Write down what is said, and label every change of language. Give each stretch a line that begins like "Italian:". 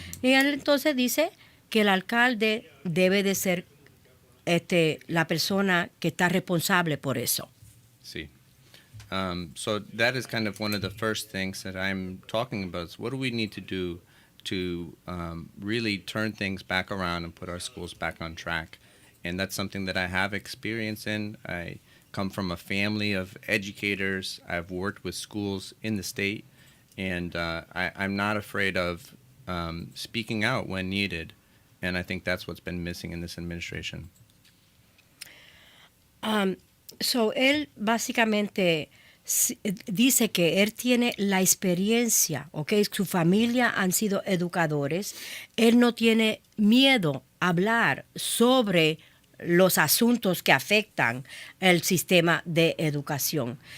Spanish: Y él entonces dice que el alcalde debe de ser la persona que está responsable por eso. Sí.
English: So that is kind of one of the first things that I'm talking about is what do we need to do to really turn things back around and put our schools back on track. And that's something that I have experience in. I come from a family of educators. I've worked with schools in the state, and I'm not afraid of speaking out when needed. And I think that's what's been missing in this administration.
Spanish: So él básicamente dice que él tiene la experiencia, ¿okay? Su familia han sido educadores. Él no tiene miedo a hablar sobre los asuntos que afectan el sistema de educación.